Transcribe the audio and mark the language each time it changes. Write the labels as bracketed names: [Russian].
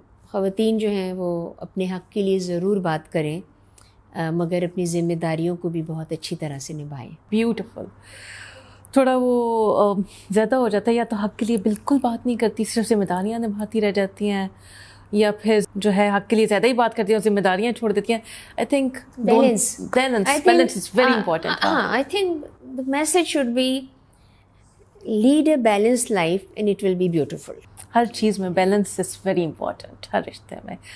[Urdu] خواتین جو ہیں وہ اپنے حق کے لیے ضرور بات کریں, مگر اپنی ذمہ داریوں کو بھی بہت اچھی طرح سے نبھائیں. [English] Beautiful. [Urdu] تھوڑا وہ زیادہ ہو جاتا ہے, یا تو حق کے لیے بالکل بات نہیں کرتی, صرف ذمہ داریاں نبھاتی رہ جاتی ہیں, یا پھر جو ہے حق کے لیے زیادہ ہی بات کرتی ہیں اور ذمہ داریاں چھوڑ دیتی ہیں. [English] I think balance is very important. I think the message should be lead a balanced life and it will be beautiful. [Urdu] ہر چیز میں بیلنس [English] is very important, [Urdu] ہر رشتے میں.